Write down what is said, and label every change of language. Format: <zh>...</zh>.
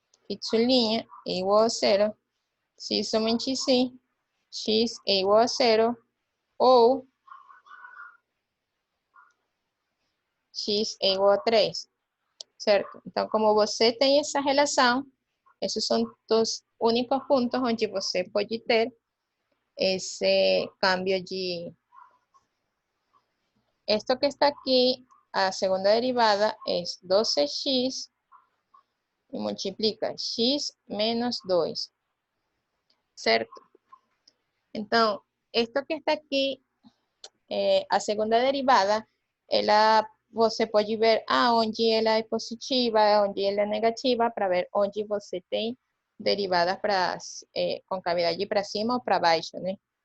<pt>Y' é igual a zero, se somente se x é igual a zero, ou x é igual a 3, certo? Então, como você tem essa relação, esses são os únicos pontos onde você pode ter esse cambio de...</pt> <es>Esto que está aquí,</es> <pt>a segunda derivada,</pt> <es>es 12x y multiplica x menos 2,</es> <pt>¿certo? Então,</pt> <es>esto que está aqui,</es> <pt>a segunda derivada, você pode ver onde ela é positiva, onde ela é negativa, para ver onde você tem derivadas com cavidade para cima ou para baixo, né?</pt>